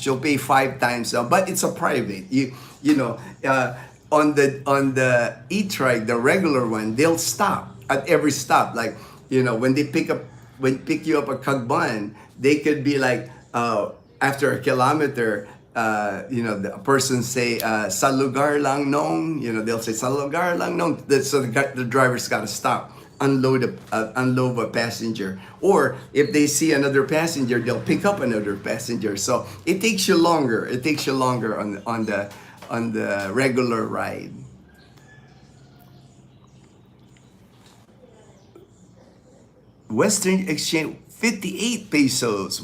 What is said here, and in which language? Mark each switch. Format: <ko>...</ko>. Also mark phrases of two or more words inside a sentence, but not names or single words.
<en>You'll pay 5 times, but it's a private. On the e-trike, the regular one, they'll stop at every stop. Like, when they pick you up at Cagban, they could be like, after a kilometer, the person say,</en> <tl>sa lugar lang nong,</tl> <en>they'll say,</en> <tl>sa lugar lang nong.</tl> <en>So the driver's got to stop, unload a passenger. Or if they see another passenger, they'll pick up another passenger. So it takes you longer. It takes you longer on the regular ride. Western exchange 58 pesos.</en>